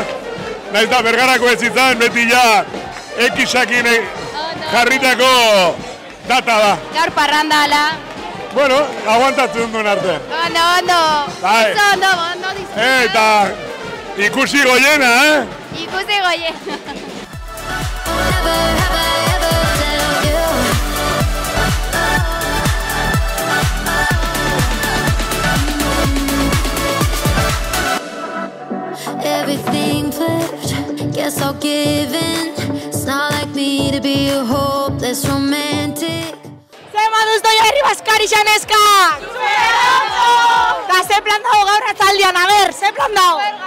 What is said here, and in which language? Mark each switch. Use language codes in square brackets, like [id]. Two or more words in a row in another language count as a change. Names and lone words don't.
[eu] Naiz da Bergarako ez izan, beti ja ekisakin jarritako data da. Gaur parranda ala. Bueno, aguantatzen duen arte. Ondo. Bai. Ondo disfruta. Eta ikusi goiena, Ikusi goiena. [en] Everything flipped, guess I'll give in. It's not like me to be a hopeless romantic. [eu] Zer moduz doia herri Baskarixan eska! Da ze plan dago gaur atzaldian, a ber, ze plan dago?